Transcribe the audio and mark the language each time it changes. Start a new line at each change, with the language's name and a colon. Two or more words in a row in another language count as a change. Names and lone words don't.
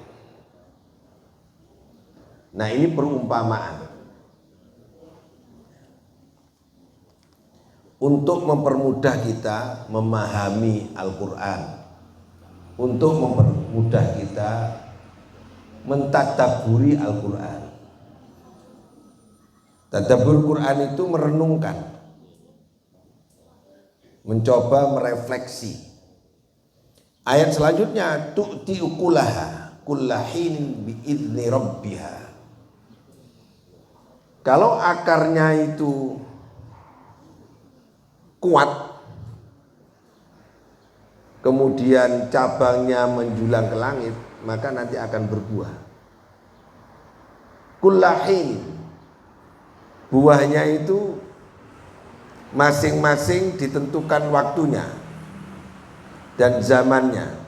Indonesian: Nah, ini perumpamaan untuk mempermudah kita memahami Al-Quran, untuk mempermudah kita mentadabburi Al-Quran. Tadabbur Quran itu merenungkan, mencoba merefleksi. Ayat selanjutnya,
Arabic: تؤتي أكلها كل حين بإذن ربها.
Indonesian: Kalau akarnya itu kuat, kemudian cabangnya menjulang ke langit, maka nanti akan berbuah. Kullahin, buahnya itu masing-masing ditentukan waktunya dan zamannya.